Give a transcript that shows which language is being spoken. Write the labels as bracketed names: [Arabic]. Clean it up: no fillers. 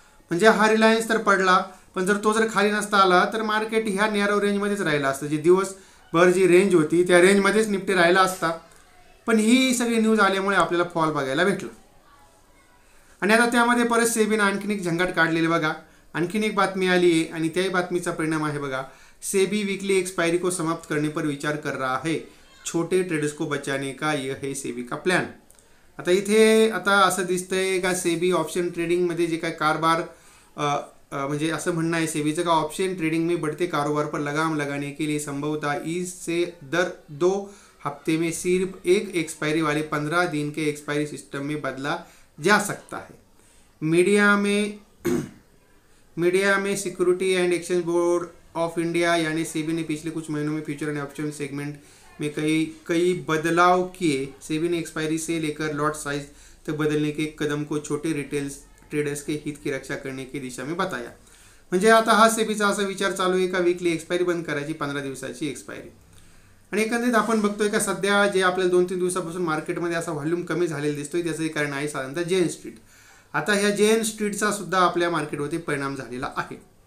[Marathi] म्हणजे हा रिलायन्स तर पडला, पण जर तो खाली नसता आला तर मार्केट ह्या नॅरो रेंजमध्येच राहिला असतं. जी दिवसभर जी रेंज होती त्या रेंजमध्येच निफ्टी राहिला असता. पण ही सगळी न्यूज आल्यामुळे आपल्याला फॉल बघायला भेटला. आणि आता त्यामध्ये परत सेबीनं आणखीन एक झंगाट काढलेली बघा. आणखीन एक बातमी आली आहे आणि त्याही बातमीचा परिणाम आहे बघा. [Hindi] सेबी वीकली एक्सपायरी को समाप्त करने पर विचार कर रहा है, छोटे ट्रेडर्स को बचाने का यह है सेबी का प्लॅन. [Marathi] आता इथे आता असं दिसतंय का सेबी ऑप्शन ट्रेडिंगमध्ये जे काय कारभार म्हणजे असं म्हणणं आहे सेबीचं का [Hindi] ऑप्शन ट्रेडिंग में बढ़ते कारोबार पर लगाम लगाने के लिए संभवतः से दर 2 हफ्ते में सिर्फ एक एक्सपायरी वाले 15 दिन के एक्सपायरी सिस्टम में बदला जा सकता है. मीडिया में security and exchange board of India यानी सेबी ने पिछले कुछ महीनों में फ्यूचर एंड ऑप्शन सेगमेंट में कई बदलाव किए. सेबी ने एक्सपायरी से लेकर लॉट साइज तक बदलने के कदम को छोटे रिटेल ट्रेडर्स के हित की रक्षा करने की दिशा में बताया. [Marathi] म्हणजे आता हा सेबीचा असा विचार चालू आहे का वीकली एक्सपायरी बंद करायची, 15 दिवसाची एक्सपायरी. आणि एकंदरीत आपण बघतोय का सध्या जे आपल्याला 2-3 दिवसापासून मार्केटमध्ये असा व्हॉल्यूम कमी झालेला दिसतोय त्याचं कारण आहे साधारणतः जेएन स्ट्रीट. आता ह्या जेएन स्ट्रीटचा सुद्धा आपल्या मार्केटवरती परिणाम झालेला आहे.